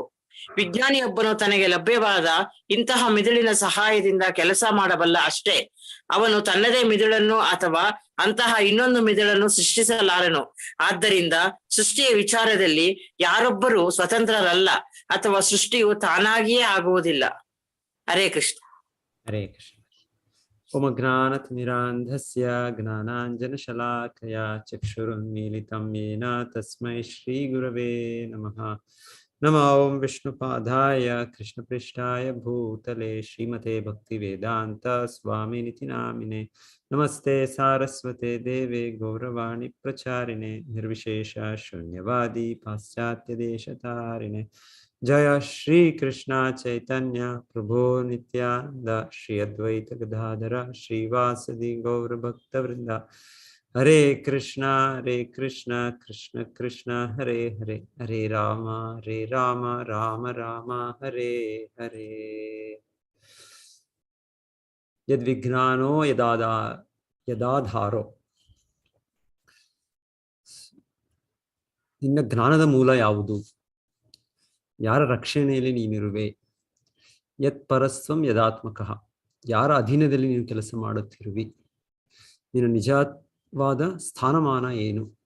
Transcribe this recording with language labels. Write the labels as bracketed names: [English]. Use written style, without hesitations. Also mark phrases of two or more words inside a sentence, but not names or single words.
[Kannada] ವಿಜ್ಞಾನಿಯೊಬ್ಬನು ತನಗೆ ಲಭ್ಯವಾದ ಇಂತಹ ಮಿದುಳಿನ ಸಹಾಯದಿಂದ ಕೆಲಸ ಮಾಡಬಲ್ಲ ಅಷ್ಟೇ. ಅವನು ತನ್ನದೇ ಮಿದುಳನ್ನು ಅಥವಾ ಅಂತಹ ಇನ್ನೊಂದು ಮಿದುಳನ್ನು ಸೃಷ್ಟಿಸಲಾರನು. ಆದ್ದರಿಂದ ಸೃಷ್ಟಿಯ ವಿಚಾರದಲ್ಲಿ ಯಾರೊಬ್ಬರೂ ಸ್ವತಂತ್ರರಲ್ಲ ಅಥವಾ ಸೃಷ್ಟಿಯು ತಾನಾಗಿಯೇ ಆಗುವುದಿಲ್ಲ. [Sanskrit] ಹರೇ ಕೃಷ್ಣ. ಹರೇ ಕೃಷ್ಣ. ओम ज्ञानतिमिरान्धस्य ज्ञानाञ्जनशलाकया चक्षुरुन्मीलितं येन तस्मै श्रीगुरवे नमः। नमो ओं विष्णुपादाय कृष्णपृष्ठाय भूतले श्रीमते भक्तिवेदान्त स्वामिनिति नामिने। नमस्ते सारस्वते देवे गौरवाणी प्रचारिणे निर्विशेष शून्यवादी पाश्चात्यदेशतारिणे। जय श्री कृष्ण चैतन्य प्रभो नित्यानंद श्री अद्वैत गदाधर श्रीवासदि गौर भक्तवृंद। हरे कृष्णा कृष्ण कृष्ण हरे हरे, हरे राम राम राम हरे हरे। यद्विघ्नानो ಯದಾಧಾರೋ. [Kannada] ನಿನ್ನ ಜ್ಞಾನದ ಮೂಲ ಯಾವುದು? ಯಾರ ರಕ್ಷಣೆಯಲ್ಲಿ ನೀನಿರುವೆ? [Sanskrit] ಯತ್ ಪರಸ್ವಂ ಯದಾತ್ಮಕಃ. [Kannada] ಯಾರ ಅಧೀನದಲ್ಲಿ ನೀನು ಕೆಲಸ ಮಾಡುತ್ತಿರುವಿ? ನಿನ್ನ ನಿಜವಾದ ಸ್ಥಾನಮಾನ ಏನು?